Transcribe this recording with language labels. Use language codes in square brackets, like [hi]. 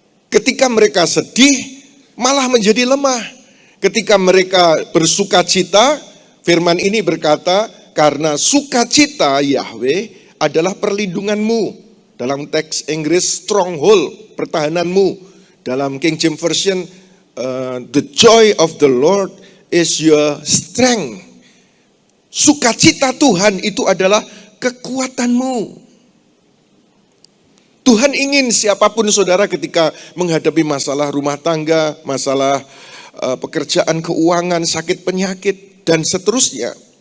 [id] Ketika mereka sedih, malah menjadi lemah. Ketika mereka bersukacita, firman ini berkata, karena sukacita Yahweh adalah perlindunganmu. Dalam teks Inggris stronghold, pertahananmu. Dalam [en] King James Version, the joy of the Lord is your strength. [id] Sukacita Tuhan itu adalah kekuatanmu. Tuhan ingin siapapun saudara ketika menghadapi masalah rumah tangga, masalah pekerjaan, keuangan, sakit penyakit, dan seterusnya.